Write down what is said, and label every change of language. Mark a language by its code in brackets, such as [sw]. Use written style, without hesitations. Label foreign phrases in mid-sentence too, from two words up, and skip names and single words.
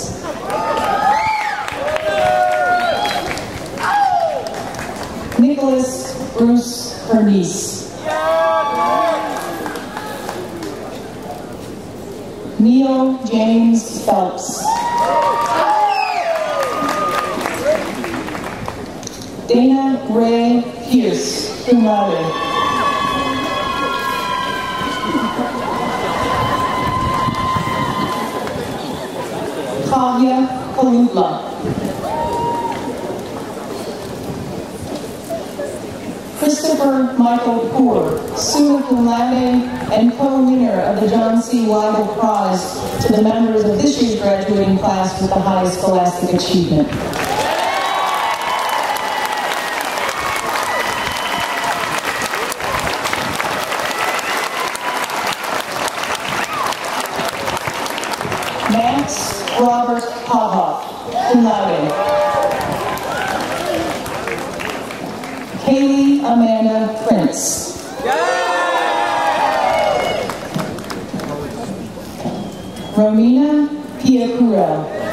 [en] Nicholas Bruce Pernice. Neil James Phelps. Dana Ray Pierce, [la] cum laude. [en] Kavya Kalutla. Christopher Michael Poor, [la] summa cum laude [en] and co-winner of the John C. Weigel Prize to the members of this year's graduating class with the highest scholastic achievement. Max Robert Pavov, [la] cum laude. [en] Kaylee Amanda Prince. Romina Piacura.